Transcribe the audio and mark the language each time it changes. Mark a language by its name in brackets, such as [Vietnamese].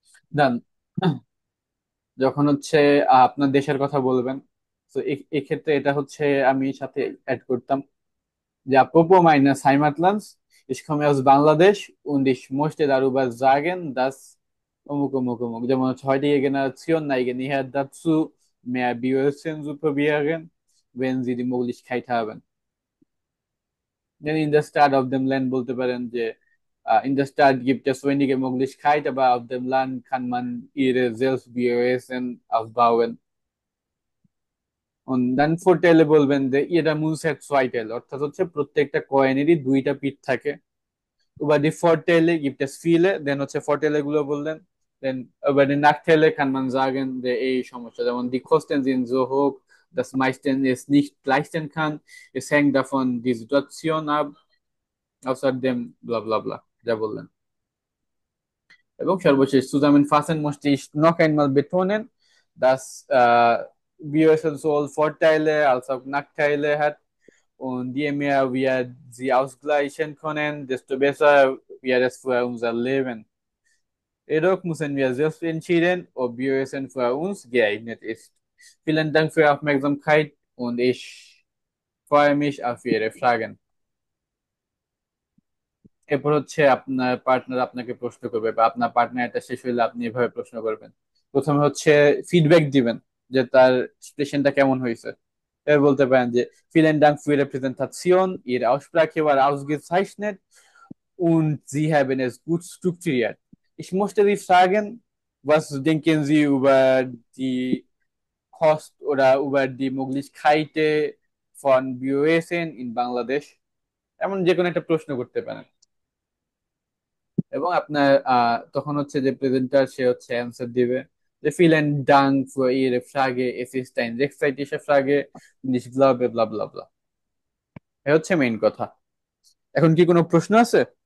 [German] Dann [Bangla] যখন হচ্ছে আপনার দেশের কথা বলবেন, তো এক্ষেত্রে এটা হচ্ছে আমি সাথে অ্যাড করতাম যে [German] apropos meines Heimatlands, ich komme aus Bangladesch und ich möchte darüber sagen, dass [Bangla] অমুক অমুক অমুক যেমন হচ্ছে [German] heutige Generation neigen eher dazu, mehr Bioessen zu probieren, wenn sie die Möglichkeit haben. Denn in der Stadt auf dem Land [Bangla] বলতে পারেন যে [German] in der Stadt gibt es wenige Möglichkeiten, aber auf dem Land kann man ihre selbst Bioessen aufbauen. Und dann Vorteile [Bangla] বলবেন যে [German] jeder Münze hat zwei Teile, [Bangla] অর্থাৎ হচ্ছে প্রত্যেকটা কয়েনেরই দুইটা পিঠ থাকে। [German] Über die Vorteile gibt es viele, [Bangla] then হচ্ছে [German] Vorteile [Bangla] গুলো বললেন, [German] then über die Nachteile kann man sagen, [Bangla] যে এই সমস্যা যেমন [German] die Kosten sind so hoch, dass meisten es nicht leisten kann, es hängt davon die Situation ab, außerdem bla bla bla, [Bangla] যা বললেন। এবং সর্বশেষ [German] zusammenfassend möchte ich noch einmal betonen, dass BioSL sowohl Vorteile als auch Nachteile hat und je mehr wir sie ausgleichen können, desto besser wird es für unser Leben. Jedoch müssen wir selbst entscheiden, ob BioSL für uns geeignet ist. Vielen Dank für Ihre Aufmerksamkeit und ich freue mich auf Ihre Fragen. [Bangla] এরপর হচ্ছে আপনার partner আপনাকে প্রশ্ন করবে বা আপনার partner এটা শেষ হইলে আপনি এভাবে প্রশ্ন করবেন। প্রথমে হচ্ছে ফিডব্যাক দিবেন যে তার এক্সপ্রেশনটা কেমন হয়েছে। এবার বলতে পারেন যে [German] vielen Dank für Ihre Präsentation, Ihre Aussprache war ausgezeichnet und Sie haben es gut strukturiert. Ich möchte Sie fragen, was denken Sie über die Kost oder über die Möglichkeiten von Bioessen in Bangladesh? [Bangla] এমন যে কোনো একটা প্রশ্ন করতে পারেন এবং আপনার তখন হচ্ছে যে প্রেজেন্টার সে হচ্ছে অ্যান্সার দিবে যে [German] vielen Dank für Ihre Frage, es ist eine sehr zeitige Frage und ich glaube bla bla bla। [Bangla] এ হচ্ছে মেইন কথা। এখন কি কোনো প্রশ্ন আছে?